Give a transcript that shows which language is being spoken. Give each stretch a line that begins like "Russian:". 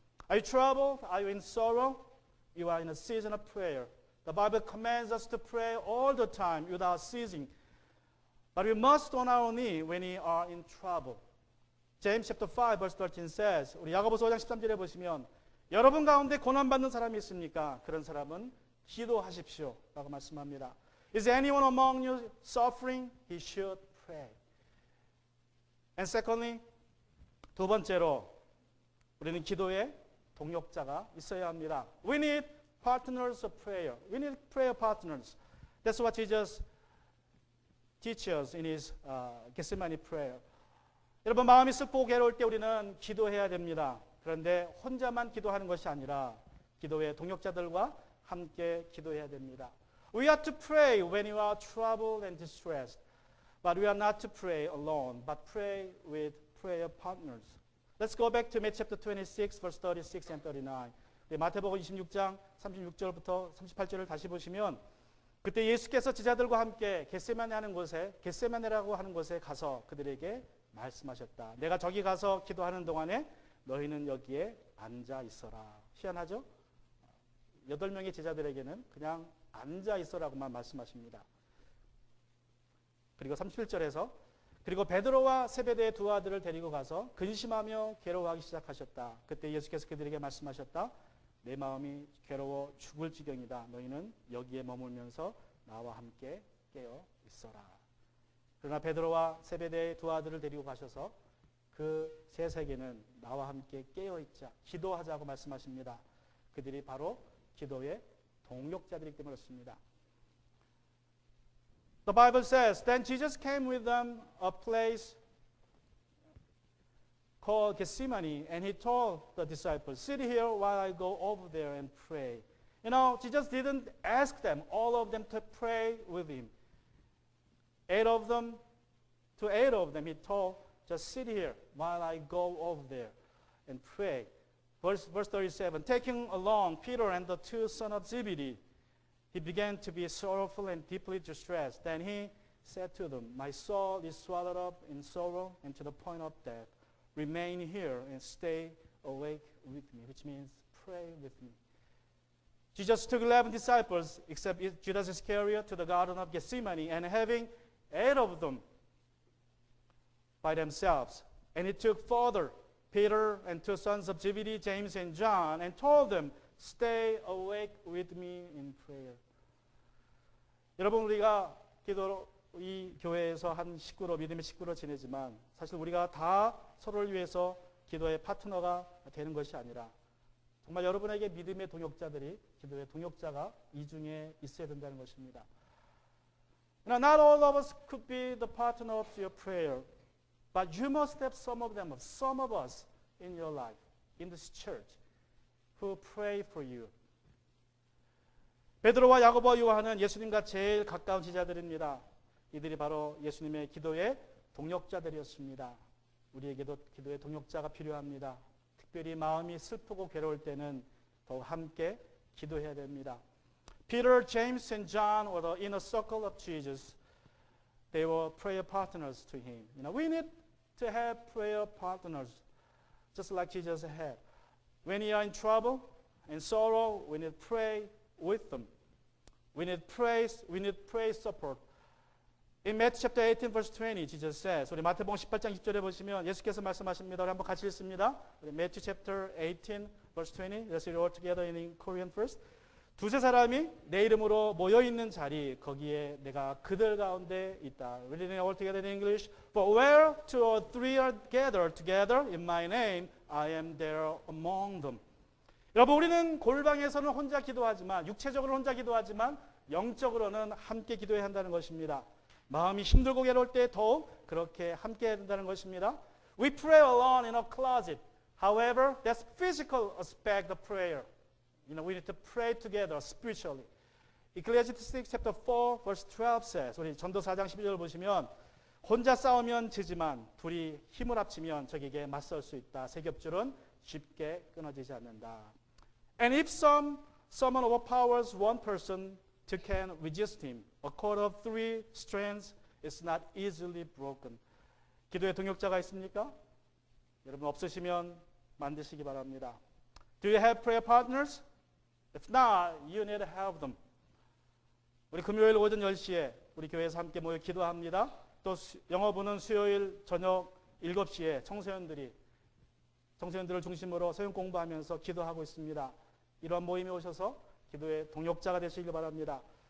English: Are you troubled? Are you in sorrow? You are in a season of prayer. The Bible commands us to pray all the time without ceasing. But we must on our knee when we are in trouble. James chapter 5 verse 13 says,
Korean: 우리 야고보서 5장 13절에 보시면 여러분 가운데 고난받는 사람이 있습니까? 그런 사람은 기도하십시오 라고 말씀합니다.
English: Is anyone among you suffering? He should pray. And secondly,
Korean: 두 번째로 우리는 기도에 동역자가 있어야 합니다.
English: We need partners of prayer. We need prayer partners. That's what Jesus teaches in his Gethsemane prayer.
Korean: 여러분 마음이 슬프고 괴로울 때 우리는 기도해야 됩니다. 그런데 혼자만 기도하는 것이 아니라 기도의 동역자들과 함께 기도해야 됩니다.
English: We are to pray when you are troubled and distressed. But we are not to pray alone, but pray with prayer partners. Let's go back to Matthew chapter 26, verse 36 and 39.
Korean: 마태복음 26장 36절부터 38절을 다시 보시면 그때 예수께서 제자들과 함께 겟세마네라고 하는 곳에 가서 그들에게 말씀하셨다. 내가 저기 가서 기도하는 동안에 너희는 여기에 앉아 있어라. 희한하죠? 8명의 제자들에게는 그냥 앉아 있어라고만 말씀하십니다. 그리고 37절에서 그리고 베드로와 세베대의 두 아들을 데리고 가서 근심하며 괴로워하기 시작하셨다. 그때 예수께서 그들에게 말씀하셨다. 내 마음이 괴로워 죽을 지경이다. 너희는 여기에 머물면서 나와 함께 깨어 있어라. 그러나 베드로와 세베대의 두 아들을 데리고 가셔서 그 세 세계는 나와 함께 깨어 있자, 기도하자고 말씀하십니다. 그들이 바로 기도의 동력자들이기 때문에 그렇습니다.
English: The Bible says, Then Jesus came with them a place called Gethsemane, and he told the disciples, Sit here while I go over there and pray. You know, Jesus didn't ask them, all of them, to pray with him. 8 of them, he told, just sit here while I go over there and pray. Verse 37, taking along Peter and the 2 sons of Zebedee, he began to be sorrowful and deeply distressed. Then he said to them, My soul is swallowed up in sorrow and to the point of death. Remain here and stay awake with me, which means pray with me. Jesus took 11 disciples, except Judas Iscariot, to the Garden of Gethsemane, and having 8 of them by themselves. And he took further Peter and 2 sons of Zebedee, James and John, and told them, Stay awake with me in prayer.
Korean: 여러분 우리가 이 교회에서 한 식구로 믿음의 식구로 지내지만 사실 우리가 다 서로를 위해서 기도의 파트너가 되는 것이 아니라 정말 여러분에게 믿음의 동역자들이 기도의 동역자가 이 중에 있어야 된다는 것입니다.
English: Now, not all of us could be the partner of your prayer, but you must have some of us in your life, in this church, who pray for you.
Korean: 베드로와 야고보와 요한은 예수님과 제일 가까운 제자들입니다. 이들이 바로 예수님의 기도의 동역자들이었습니다. 우리에게도 기도의 동역자가 필요합니다. 특별히 마음이 슬프고 괴로울 때는 더욱 함께 기도해야 됩니다.
English: Peter, James, and John were the inner circle of Jesus. they were prayer partners to him. We need to have prayer partners, just like Jesus had. When you are in trouble and sorrow, we need to pray with them. We need praise support. In Matthew chapter 18 verse 20, Jesus says,
Korean: 우리 마태복음 18장 10절에 보시면 예수께서 말씀하십니다. 우리 한번 같이 읽습니다.
English: 우리 Matthew chapter 18 verse 20, let's read all together in Korean first.
Korean: 두세 사람이 내 이름으로 모여 있는 자리, 거기에 내가 그들 가운데 있다.
English: Reading all together in English. For where two or three are gathered together in my name, I am there among them.
Korean: 여러분, 우리는 골방에서는 혼자 기도하지만, 육체적으로 혼자 기도하지만 영적으로는 함께 기도해야 한다는 것입니다. 마음이 힘들고 괴로울 때 더욱 그렇게 함께 해야 된다는 것입니다.
English: We pray alone in a closet. However, that's physical aspect of prayer. We need to pray together spiritually. Ecclesiastes chapter 4 verse 12 says,
Korean: 우리 전도 4장 12절을 보시면 혼자 싸우면 지지만 둘이 힘을 합치면 적에게 맞설 수 있다. 세 겹줄은 쉽게 끊어지지 않는다.
English: And if someone overpowers one person to can resist him, a cord of three strands is not easily broken.
Korean: 기도의 동역자가 있습니까? 여러분 없으시면 만드시기 바랍니다.
English: Do you have prayer partners? If not, you need to have them.
Korean: 우리 금요일 오전 10시에 우리 교회에서 함께 모여 기도합니다. 또 영어부는 수요일 저녁 7시에 청소년들을 중심으로 소형 공부하면서 기도하고 있습니다. 이런 모임에 오셔서 기도의 동역자가 되시길 바랍니다.